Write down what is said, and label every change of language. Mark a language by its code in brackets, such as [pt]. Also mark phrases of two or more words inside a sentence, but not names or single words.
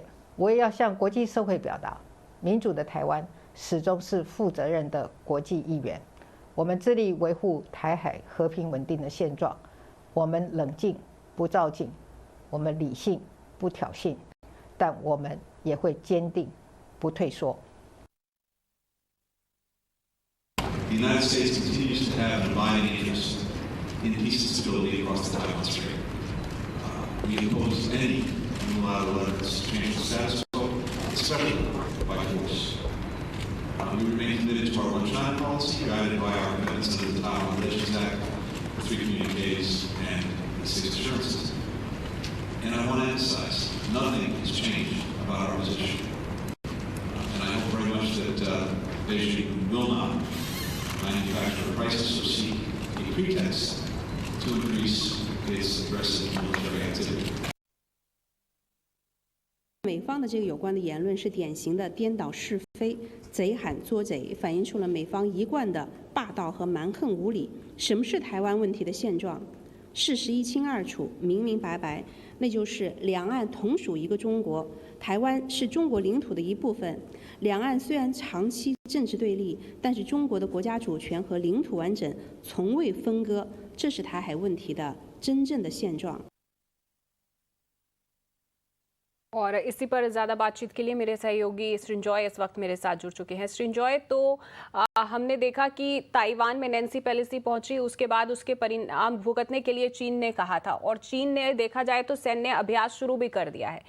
[zh] 我也要向国际社会表达，民主的台湾始终是负责任的国际一员。我们致力维护台海和平稳定的现状，我们冷静不躁进，我们理性不挑衅，但我们也会坚定不退缩。 [en] The United States continues to have an abiding interest in peace and stability across the Taiwan Strait. We oppose any unilateral efforts to change the status quo, especially by force. We remain committed to our one-China policy, guided by our commitments under the Taiwan Relations Act, the 3 communiques, and the 6 assurances. And I want to emphasize, nothing has changed about our position. And I hope very much that Beijing will not manufacture a crisis or seek a pretext to increase its aggressive military activity. [zh] 美方的这个有关的言论是典型的颠倒是非、贼喊捉贼，反映出了美方一贯的霸道和蛮横无理。什么是台湾问题的现状？事实一清二楚、明明白白，那就是两岸同属一个中国，台湾是中国领土的一部分。两岸虽然长期政治对立，但是中国的国家主权和领土完整从未分割，这是台海问题的真正的现状。 [hi] और इसी पर ज़्यादा बातचीत के लिए मेरे सहयोगी सृंजॉय इस वक्त मेरे साथ जुड़ चुके हैं। सृंजॉय, तो हमने देखा कि ताइवान में नैन्सी पेलोसी पहुंची, उसके बाद उसके परिणाम भुगतने के लिए चीन ने कहा था और चीन ने देखा जाए तो सैन्य अभ्यास शुरू भी कर दिया है।